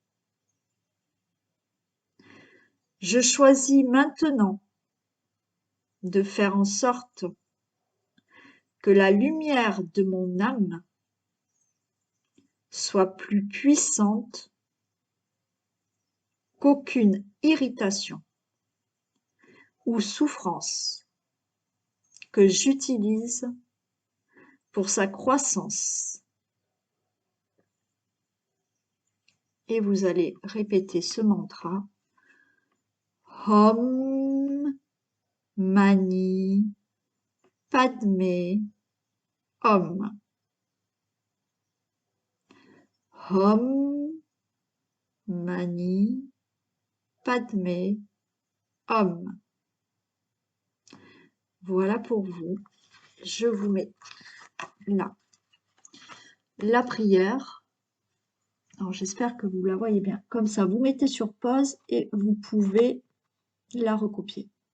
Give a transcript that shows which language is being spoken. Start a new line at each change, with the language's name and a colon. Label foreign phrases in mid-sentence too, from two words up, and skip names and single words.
French: Je choisis maintenant de faire en sorte que la lumière de mon âme soit plus puissante qu'aucune irritation ou souffrance que j'utilise pour sa croissance. Et vous allez répéter ce mantra.
Sanskrit: ओम् मणि पद्मे ओम्. ओम् मणि पद्मे ओम्.
French: Voilà pour vous. Je vous mets là la prière. Alors j'espère que vous la voyez bien. Comme ça, vous mettez sur pause et vous pouvez la recopier.